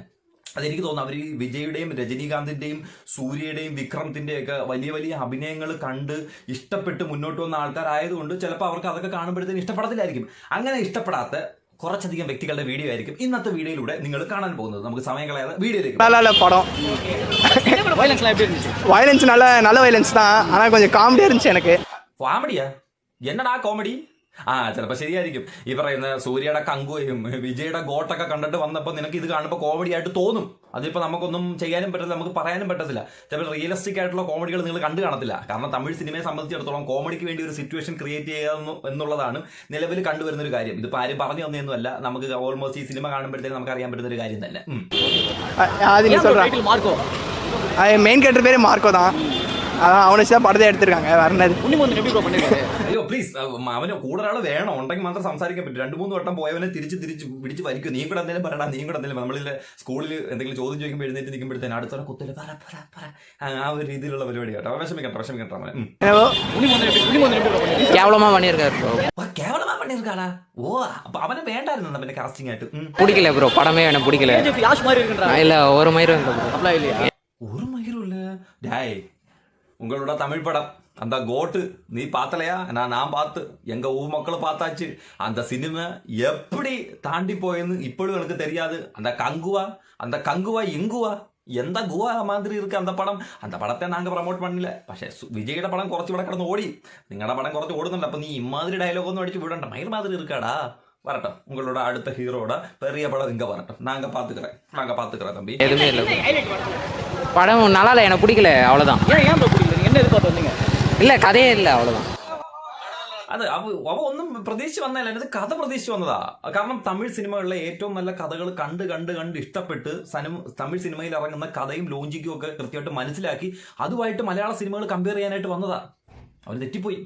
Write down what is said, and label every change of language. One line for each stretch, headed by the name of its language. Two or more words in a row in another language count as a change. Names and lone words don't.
Malayalam: അതെനിക്ക് തോന്നുന്നു അവർ ഈ വിജയുടെയും രജനീകാന്തിന്റെയും സൂര്യയുടെയും വിക്രമത്തിന്റെയും ഒക്കെ വലിയ വലിയ അഭിനയങ്ങൾ കണ്ട് ഇഷ്ടപ്പെട്ട് മുന്നോട്ട് വന്ന ആൾക്കാരായതുകൊണ്ട് ചിലപ്പോൾ അവർക്ക് അതൊക്കെ കാണുമ്പോഴത്തേന് ഇഷ്ടപ്പെടത്തില്ലായിരിക്കും. അങ്ങനെ ഇഷ്ടപ്പെടാത്ത കുറച്ചധികം വ്യക്തികളുടെ വീഡിയോ ആയിരിക്കും ഇന്നത്തെ വീഡിയോയിലൂടെ നിങ്ങൾ കാണാൻ പോകുന്നത്. നമുക്ക് സമയം കളയാതെ വീഡിയോയിലേക്ക്.
Tamil: படம் வயலன்ஸ் நல்ல வயலன்ஸ் தான், ஆனால் கொஞ்சம் காமெடியாக இருந்துச்சு எனக்கு.
Malayalam: കോമഡിയാ? എന്നടാ കോമഡി? ചിലപ്പോൾ ശരിയായിരിക്കും. ഈ പറയുന്ന സൂര്യയുടെ കങ്കുവയും വിജയുടെ ഗോട്ടൊക്കെ കണ്ടിട്ട് വന്നപ്പോൾ നിനക്ക് ഇത് കാണുമ്പോൾ കോമഡി ആയിട്ട് തോന്നും. അതിപ്പോൾ നമുക്കൊന്നും ചെയ്യാനും പറ്റില്ല, നമുക്ക് പറയാനും പറ്റത്തില്ല. ചിലപ്പോൾ റിയലിസ്റ്റിക് ആയിട്ടുള്ള കോമഡികൾ നിങ്ങൾ കണ്ടു കാണത്തില്ല. കാരണം തമിഴ് സിനിമയെ സംബന്ധിച്ചിടത്തോളം കോമഡിക്ക് വേണ്ടി ഒരു സിറ്റുവേഷൻ ക്രിയേറ്റ് ചെയ്യുക എന്നുള്ളതാണ് നിലവിൽ കണ്ടുവരുന്ന ഒരു കാര്യം. ഇതിപ്പോൾ ആരും പറഞ്ഞു തന്നെയൊന്നുമല്ല, നമുക്ക് ഓൾമോസ്റ്റ് ഈ സിനിമ കാണുമ്പോഴത്തേക്ക് നമുക്ക് അറിയാൻ പറ്റുന്ന ഒരു കാര്യം തന്നെ.
Tamil: மெயின் கேரக்டர் பேர் மார்க்கோ தான், அதான் அவனை வச்சு தான் படத்தை எடுத்திருக்காங்க. வேற என்னது?
Malayalam: അയ്യോ പ്ലീസ്, അവന് കൂടെ ഒരാൾ വേണം, ഉണ്ടെങ്കിൽ മാത്രം സംസാരിക്കാൻ പറ്റും. 2-3 വട്ടം പോയവനെ തിരിച്ച് പിടിച്ച് വരിക്കും. നീ കൂടെ എന്തെങ്കിലും പറയണം, നീ കൂടെ എന്തെങ്കിലും. നമ്മളിൽ സ്കൂളിൽ എന്തെങ്കിലും ചോദ്യം ചോദിക്കുമ്പോൾ എഴുന്നേറ്റ് നിൽക്കുമ്പോഴത്തേന് അടുത്തൊരു കുത്തല് പറ ആ ഒരു രീതിയിലുള്ള പരിപാടി കേട്ടോ. വിഷമിക്കട്ടെ അവനെ.
Tamil: கேவலமா பண்ணியிருக்காரு. കേവലമാ பண்ணிருக்காടാ.
Malayalam: ഓ, അപ്പൊ അവനെ വേണ്ടായിരുന്നു പിന്നെ കാസ്റ്റിംഗ് ആയിട്ട്.
Tamil: பிடிக்கல ப்ரோ, படமே எனக்கு பிடிக்கல. இல்ல ஒரு மயிரும் ஒரு மயிரும் இல்ல. டேய், உங்களோட தமிழ் படம் அந்த கோட்டு நீ பார்த்தலையா? நான் பார்த்து எங்க ஊர் மக்களை பார்த்தாச்சு. அந்த சினிமா எப்படி தாண்டி போயின்னு இப்பொழுது எனக்கு தெரியாது. அந்த கங்குவா எங்குவா என்ன குவா மாதிரி இருக்கு அந்த படம். அந்த படத்தை நாங்க ப்ரோமோட் பண்ணல.
Malayalam: പക്ഷേ വിജയുടെ പടം കുറച്ച് ഇവിടെ കിടന്ന് ഓടി, നിങ്ങളുടെ പടം കുറച്ച് ഓടുന്നുണ്ട്. അപ്പൊ നീ ഇമാതിരി ഡയലോഗൊന്നും അടിച്ച് വിടണ്ട, മയിർ മാതിരി ഇരിക്കാടാ.
Tamil: வரட்டும், உங்களோட அடுத்த ஹீரோட பெரிய படம் இங்க வரட்டும். நாங்க பாத்துக்கிறேன் தம்பி. எதுவுமே இல்லை, படம் நல்லா இல்லை, எனக்கு பிடிக்கல, அவ்வளோதான். என்ன எதிர்பார்த்து வந்தீங்க? இல்லை, கதையே இல்லை, அவ்வளோதான்.
Malayalam: അത് അവ ഒന്നും പ്രതീക്ഷിച്ച് വന്നതല്ല, ഇത് കഥ പ്രതീക്ഷിച്ച് വന്നതാ. കാരണം തമിഴ് സിനിമകളിലെ ഏറ്റവും നല്ല കഥകൾ കണ്ട് ഇഷ്ടപ്പെട്ട് തമിഴ് സിനിമയിൽ ഇറങ്ങുന്ന കഥയും ലോജിക്കും ഒക്കെ കൃത്യമായിട്ട് മനസ്സിലാക്കി അതുമായിട്ട് മലയാള സിനിമകൾ കമ്പയർ ചെയ്യാനായിട്ട് വന്നതാ. അവൻ തെറ്റിപ്പോയി.